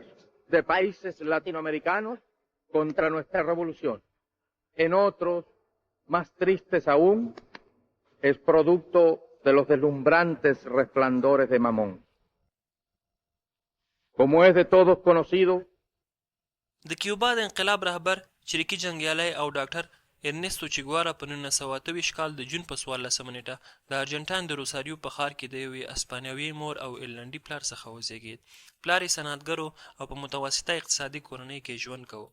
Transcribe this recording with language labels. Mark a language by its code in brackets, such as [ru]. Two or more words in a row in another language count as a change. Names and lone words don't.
[es] De países latinoamericanos contra nuestra revolución. En otros, más tristes aún, es producto de los deslumbrantes resplandores de Mamón. Como es de todos conocido, [ps] د کیوبا د انقلاب رهبر چریکي جنګیالی او ډاکټر ارنستو چیګوارا په 1928 کال د جون په 14 نیټه د ارجنټاین د روساریو په ښار کې د یوې اسپانیوي مور او ایرلنډي پلار څخه وزیږید. پلار یې صنعتګرو او په متوسطه اقتصادي کورنۍ کې ژوند کوه.